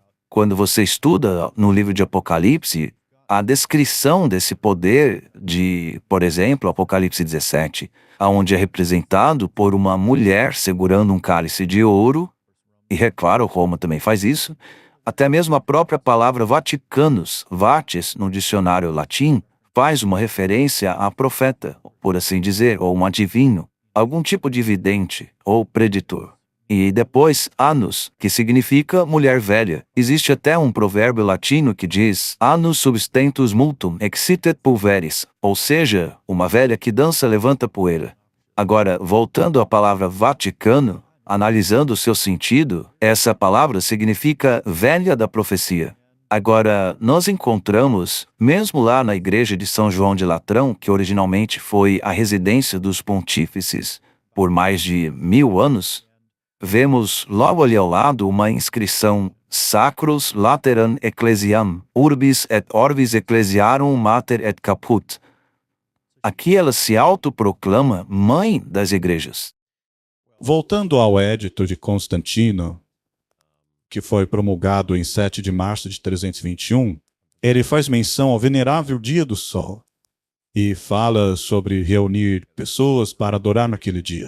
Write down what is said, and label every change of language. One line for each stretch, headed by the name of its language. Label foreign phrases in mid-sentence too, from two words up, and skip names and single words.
Portuguese: Quando você estuda no livro de Apocalipse, a descrição desse poder de, por exemplo, Apocalipse 17, onde é representado por uma mulher segurando um cálice de ouro, e é claro, Roma também faz isso, até mesmo a própria palavra Vaticanus, vates, no dicionário latim, faz uma referência a profeta, por assim dizer, ou um adivino, algum tipo de vidente ou preditor. E depois, annus, que significa mulher velha. Existe até um provérbio latino que diz
Latin: annus substentus multum excitet pulveris,
Portuguese: ou seja, uma velha que dança levanta poeira. Agora, voltando à palavra Vaticano, analisando o seu sentido, essa palavra significa velha da profecia. Agora, nós encontramos, mesmo lá na igreja de São João de Latrão, que originalmente foi a residência dos pontífices por mais de 1000 anos, vemos logo ali ao lado uma inscrição
Latin: Sacros Lateran Ecclesiam, Urbis et Orbis Ecclesiarum Mater et Caput.
Portuguese: Aqui ela se autoproclama mãe das igrejas. Voltando ao Edito de Constantino, que foi promulgado em 7 de março de 321, ele faz menção ao venerável dia do sol e fala sobre reunir pessoas para adorar naquele dia.